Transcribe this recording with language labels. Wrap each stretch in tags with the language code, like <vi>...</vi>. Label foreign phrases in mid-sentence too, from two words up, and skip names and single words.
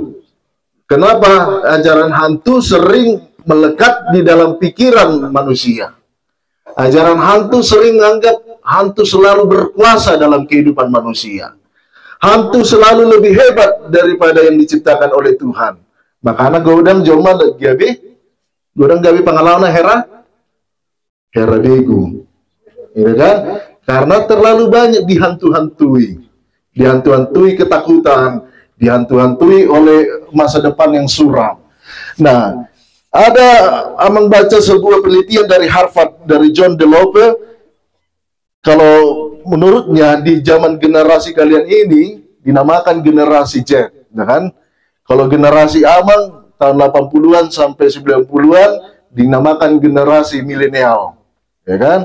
<id>Kenapa ajaran hantu sering melekat di dalam pikiran manusia? Ajaran hantu sering menganggap hantu selalu berkuasa dalam kehidupan manusia. Hantu selalu lebih hebat daripada yang diciptakan oleh Tuhan.</id> <bbc>Makanya godang joma gabi pengalaman hera begu.</bbc> <id>Gitu kan? Karena terlalu banyak dihantu-hantui. Dihantu-hantui ketakutan, dihantu-hantui oleh masa depan yang suram. Nah, ada membaca sebuah penelitian dari Harvard, dari John DeLope. Kalau menurutnya di zaman generasi kalian ini dinamakan generasi Z, ya kan? Kalau generasi Amang tahun 80-an sampai 90-an dinamakan generasi milenial, ya kan?</id>